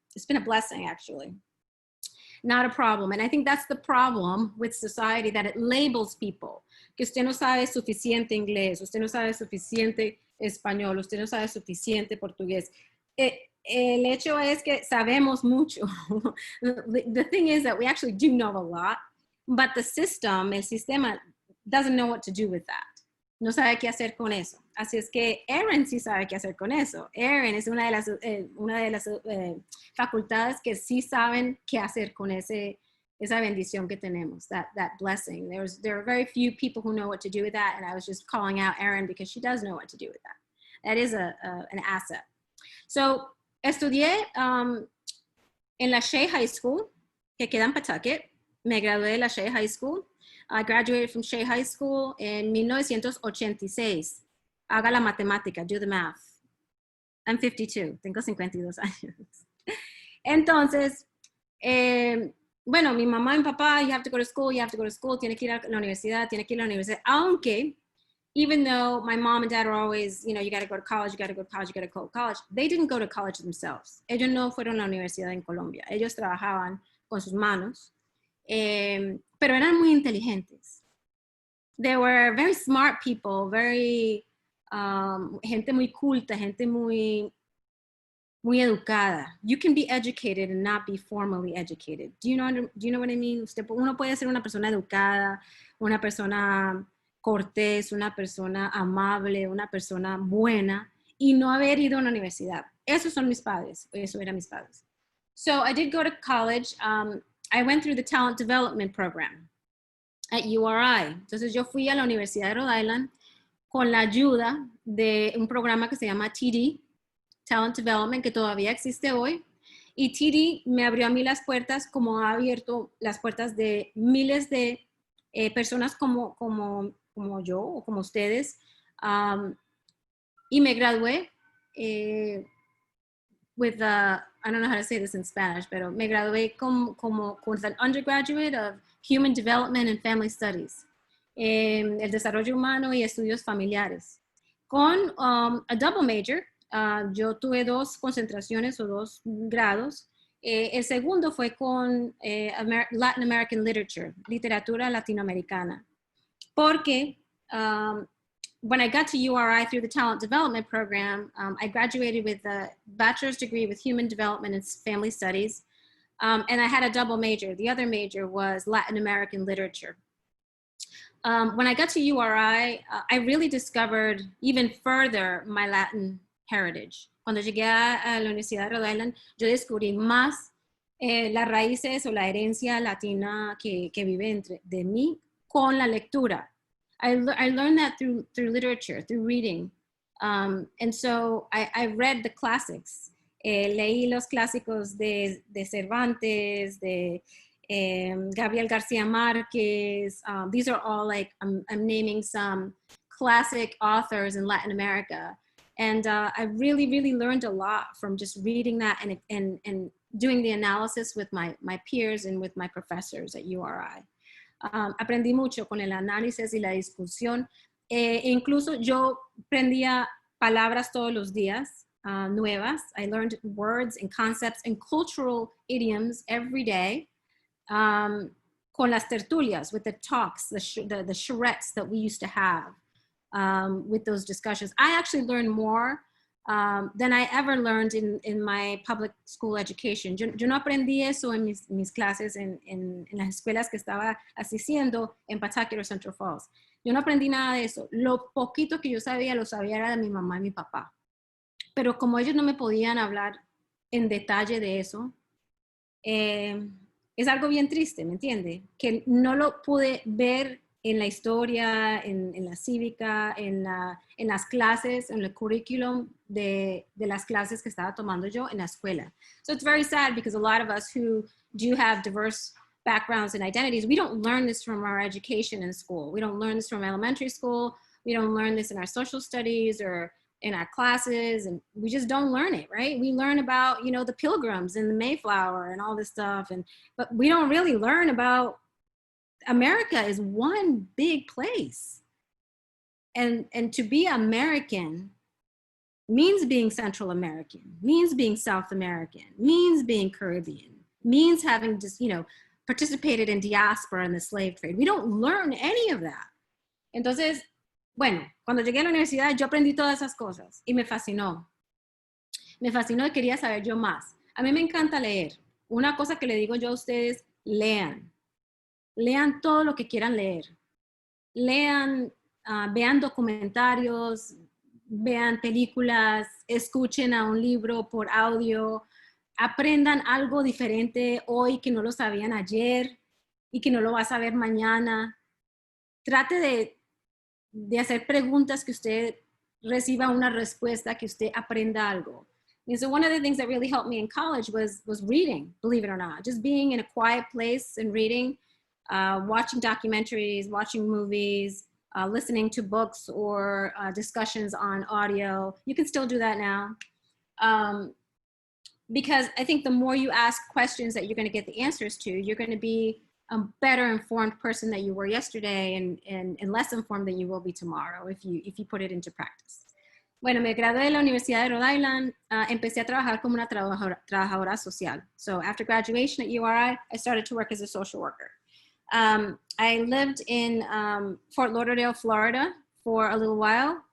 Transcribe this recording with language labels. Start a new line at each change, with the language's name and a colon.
English: It's been a blessing, actually. Not a problem. And I think that's the problem with society, that it labels people.
Spanish: Que usted no sabe suficiente inglés, usted no sabe suficiente español, usted no sabe suficiente portugués. El hecho es que sabemos mucho.
English: The thing is that we actually do know a lot, but the system,
Spanish: el sistema,
English: doesn't know what to do with that.
Spanish: No sabe qué hacer con eso. Así es que Erin sí sabe qué hacer con eso. Erin es una de las facultades que sí saben qué hacer con esa bendición que tenemos,
English: that blessing. There are very few people who know what to do with that, and I was just calling out Erin because she does know what to do with that. That is an asset. So,
Spanish: estudié en la Shea High School, que queda en Pawtucket. Me gradué de la Shea High School.
English: I graduated from Shea High School
Spanish: en 1986. Haga la matemática,
English: do the math. I'm 52,
Spanish: tengo 52 años. Entonces, bueno, mi mamá y mi papá,
English: you have to go to school, you have to go to school,
Spanish: tiene que ir a la universidad, tiene que ir a la universidad, aunque,
English: even though my mom and dad are always, you know, you got to go to college, you got to go to college, you got to go to college, they didn't go to college themselves.
Spanish: Ellos no fueron a la universidad en Colombia. Ellos trabajaban con sus manos, pero eran muy inteligentes.
English: They were very smart people, very,
Spanish: gente muy culta, gente muy educada.
English: You can be educated and not be formally educated. Do you know what I mean?
Spanish: Uno puede ser una persona educada, una persona cortés, una persona amable, una persona buena y no haber ido a una universidad. Esos son mis padres. Eso eran mis padres.
English: So I did go to college. I went through the talent development program at URI.
Spanish: Entonces yo fui a la Universidad de Rhode Island con la ayuda de un programa que se llama TD, Talent Development, que todavía existe hoy. Y TD me abrió a mí las puertas, como ha abierto las puertas de miles de personas como yo o como ustedes. Y me gradué
English: with I don't know how to say this in Spanish,
Spanish: pero me gradué
English: with an undergraduate of Human Development and Family Studies,
Spanish: el desarrollo humano y estudios familiares, con
English: a double major.
Spanish: Yo tuve 2 concentraciones o 2 grados. El segundo fue con Latin American Literature, literatura latinoamericana.
English: Porque when I got to URI through the Talent Development Program, I graduated with a bachelor's degree with Human Development and Family Studies. And I had a double major. The other major was Latin American Literature. When I got to URI, I really discovered even further my Latin heritage.
Spanish: Cuando llegué a la Universidad de Rhode Island, yo descubrí más las raíces o la herencia latina que vive de mí con la lectura.
English: I learned that through literature, through reading. And so I read the classics.
Spanish: Leí los clásicos de Cervantes, de Gabriel García Márquez.
English: These are all like, I'm naming some classic authors in Latin America. And I really, really learned a lot from just reading that and doing the analysis with my peers and with my professors at URI.
Spanish: Aprendí mucho con el análisis y la discusión. Incluso yo aprendía palabras todos los días nuevas.
English: I learned words and concepts and cultural idioms every day.
Spanish: Con las tertulias,
English: with the talks, the charrettes that we used to have. With those discussions. I actually learned more than I ever learned in my public school education.
Spanish: Yo no aprendí eso en mis clases en las escuelas que estaba asistiendo en Pawtucket o Central Falls. Yo no aprendí nada de eso. Lo poquito que yo sabía, lo sabía era de mi mamá y mi papá. Pero como ellos no me podían hablar en detalle de eso, es algo bien triste, ¿me entiende? Que no lo pude ver en la historia, en la cívica, en las clases, en el currículum de las clases que estaba tomando yo en la escuela.
English: So it's very sad because a lot of us who do have diverse backgrounds and identities, we don't learn this from our education in school. We don't learn this from elementary school. We don't learn this in our social studies or in our classes, and we just don't learn it, right? We learn about, you know, the Pilgrims and the Mayflower and all this stuff, but we don't really learn about America is one big place. And to be American means being Central American, means being South American, means being Caribbean, means having just, you know, participated in diaspora and the slave trade. We don't learn any of that.
Spanish: Entonces, bueno, cuando llegué a la universidad, yo aprendí todas esas cosas y me fascinó. Me fascinó y quería saber yo más. A mí me encanta leer. Una cosa que le digo yo a ustedes, lean. Lean todo lo que quieran leer. Lean, vean documentarios, vean películas, escuchen a un libro por audio, aprendan algo diferente hoy que no lo sabían ayer y que no lo vas a ver mañana. Trate de hacer preguntas que usted reciba una respuesta, que usted aprenda algo.
English: And so one of the things that really helped me in college was reading, believe it or not. Just being in a quiet place and reading. Watching documentaries, watching movies, listening to books or discussions on audio. You can still do that now. Because I think the more you ask questions that you're going to get the answers to, you're going to be a better informed person that you were yesterday and less informed than you will be tomorrow if you put it into practice.
Spanish: Bueno, me gradué de la Universidad de Rhode Island. Empecé a trabajar como una trabajadora social.
English: So after graduation at URI, I started to work as a social worker. I lived in Fort Lauderdale, Florida for a little while.